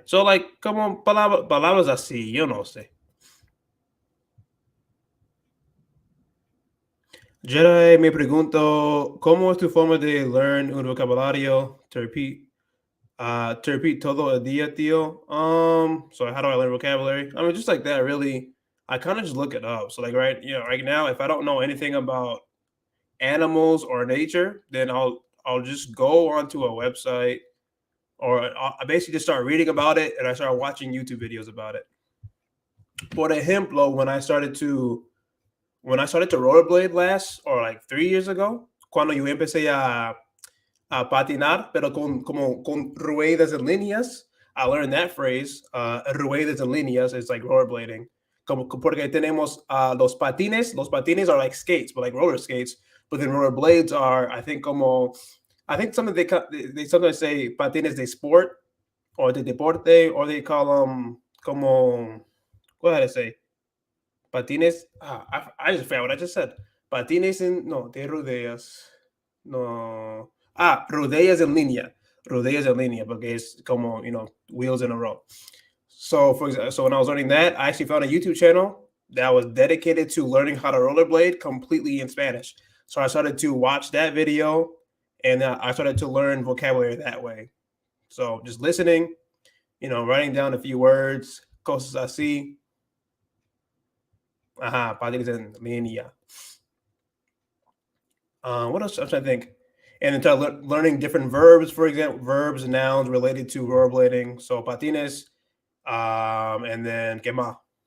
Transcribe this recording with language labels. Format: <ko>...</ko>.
<en>So like</en> <es>como palabras así, yo no sé. Jedi me pregunto, ¿cómo es tu forma de learn un vocabulario?</es> <en>To repeat</en> <es>todo el día, tío.</es> <en>So how do I learn vocabulary? I mean, just like that, really. I kind of just look it up. So like right now, if I don't know anything about animals or nature, then I'll just go onto a website, or I basically just start reading about it, and I start watching YouTube videos about it.</en> <es>Por ejemplo,</es> <en>when I started to rollerblade last, or like 3 years ago,</en> <es>cuando yo empecé a patinar, pero con ruedas en líneas.</es> <en>I learned that phrase. Ruedas en líneas is like rollerblading.</en> <es>Porque tenemos los patines.</es> <en>Los patines are like skates, but like roller skates. But then rollerblades are, I think something they sometimes say patines de sport or de deporte, or they call them como, what did I say? Patines. I just forgot what I just said.</en> <es>Patines en, no, de rodeas. No. Rodeas en línea. Rodeas en línea, porque es como,</es> <en>wheels in a row. So, for example, so when I was learning that, I actually found a YouTube channel that was dedicated to learning how to rollerblade completely in Spanish. So I started to watch that video, and I started to learn vocabulary that way. So just listening, writing down a few words,</en> <es>cosas así. Patines en línea.</es> <en>What else? I'm trying to think. And then start learning different verbs, for example, verbs and nouns related to rollerblading. So patines, and then</en> <es>¿qué más?</es>